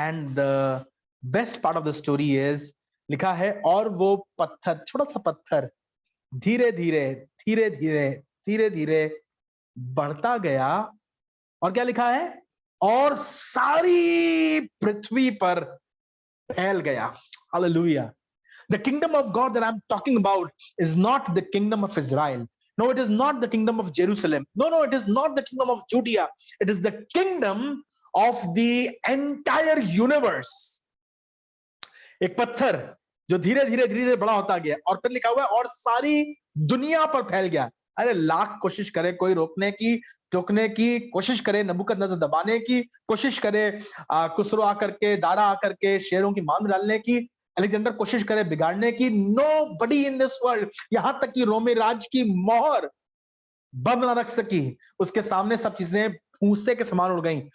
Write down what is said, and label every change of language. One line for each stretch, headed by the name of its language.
English: and the best part of the story is,
Hindi: लिखा है, और वो पत्थर, छोटा सा पत्थर, धीरे धीरे धीरे धीरे धीरे धीरे बढ़ता गया, और क्या लिखा है, और सारी पृथ्वी पर फैल गया। Hallelujah.
English: The kingdom of God that I'm talking about is not the kingdom of Israel. No, it is not the kingdom of Jerusalem. No, it is not the kingdom of Judea. It is the kingdom of the entire universe.
Hindi: एक पत्थर जो धीरे धीरे धीरे धीरे बड़ा होता गया, और फिर लिखा हुआ है और सारी दुनिया पर फैल गया। अरे लाख कोशिश करे कोई रोकने की, टोकने की कोशिश करे, नबूकदनेस्सर दबाने की कोशिश करे, कुसरो आकर के, दारा आकर के शेरों की मान डालने की, अलेक्जेंडर कोशिश करे बिगाड़ने की,
English: nobody in this world,
Hindi: यहां तक कि रोमी राज की मोहर बंद ना रख सकी, उसके सामने सब चीजें भूसे के समान उड़ गई।